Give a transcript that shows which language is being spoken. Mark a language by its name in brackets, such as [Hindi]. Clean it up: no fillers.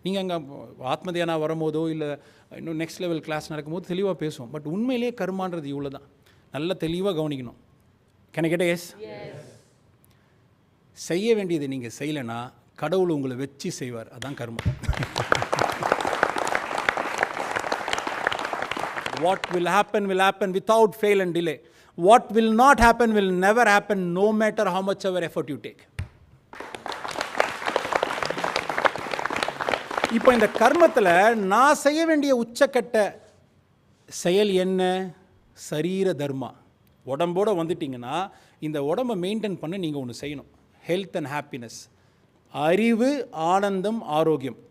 [Tamil] நீங்கள் அங்கே ஆத்மதியானா வரும்போதோ இல்லை இன்னும் நெக்ஸ்ட் லெவல் கிளாஸ் நடக்கும்போது தெளிவாக பேசுவோம். பட் உண்மையிலேயே கர்மான்றது இவ்வளோ தான். நல்லா தெளிவாக கவனிக்கணும். கேட்ட எஸ் செய்ய வேண்டியது நீங்கள் செய்யலைன்னா கடவுள் உங்களை வச்சு செய்வார். அதான் கர்மா. [English] What will happen without fail and delay. What will not happen will never happen, no matter how much ever effort you take. [Tamil] இப்போ இந்த கர்மத்தில் நான் செய்ய வேண்டிய உச்சக்கட்ட செயல் என்ன? சரீர தர்மா. உடம்போடு வந்துட்டிங்கன்னா இந்த உடம்பை மெயின்டைன் பண்ண நீங்கள் ஒன்று செய்யணும். [English] health and happiness, [Tamil] அறிவு, ஆனந்தம், ஆரோக்கியம்.